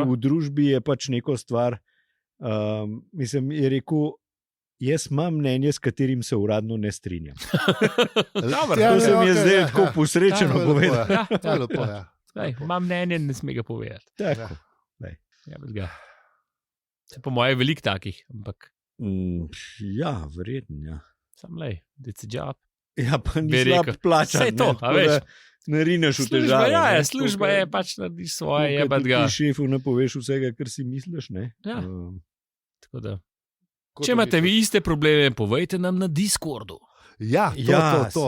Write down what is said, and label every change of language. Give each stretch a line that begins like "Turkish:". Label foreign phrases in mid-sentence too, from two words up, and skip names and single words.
Slovenian: V družbi je pač neko stvar. Mislim, je rekel, jaz imam mnenje, s katerim se uradno ne strinjam. To se mi je zdaj tako posrečeno povedati. Imam mnenje, ne sme ga povedati. Tako. Se po moje je veliko takih, ampak... Ja, verjetno, ja. Sam lej,
English: it's a job.
Slovenian: Ja, pa ni slab plačan. Vse to, a veš. Ne rineš v težave. Služba je, pač narediš svoje, jebat ga. Ti šefu ne poveš vsega, kar si misliš, ne? Ja. Tako da. Če imate vi iste probleme, povejte nam na Discordu. Ja, to.